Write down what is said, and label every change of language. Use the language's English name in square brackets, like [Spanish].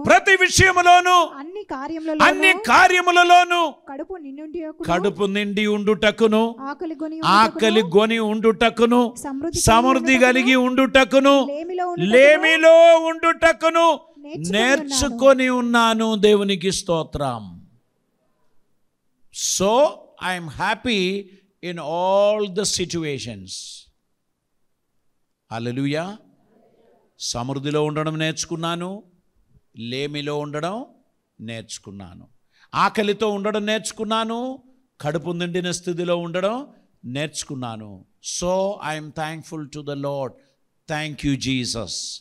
[Telugu] ప్రతి విషయములోను, అన్ని కార్యములలోను కడుపు నిండి ఉండుటకును, ఆకలి గొని ఉండుటకును, సమృద్ధి కలిగి ఉండుటకును, లేమిలో ఉండుటకును నేర్చుకొని ఉన్నాను. దేవునికి స్తోత్రం. [English] So I'm happy in all the situations. [Telugu] హల్లెలూయా. సమృద్ధిలో ఉండడం నేర్చుకున్నాను, లేమిలో ఉండడం నేర్చుకున్నాను, ఆకలితో ఉండడం నేర్చుకున్నాను, కడుపు నిండిన స్థితిలో ఉండడం నేర్చుకున్నాను. [English] So I'm thankful to the Lord. Thank you Jesus.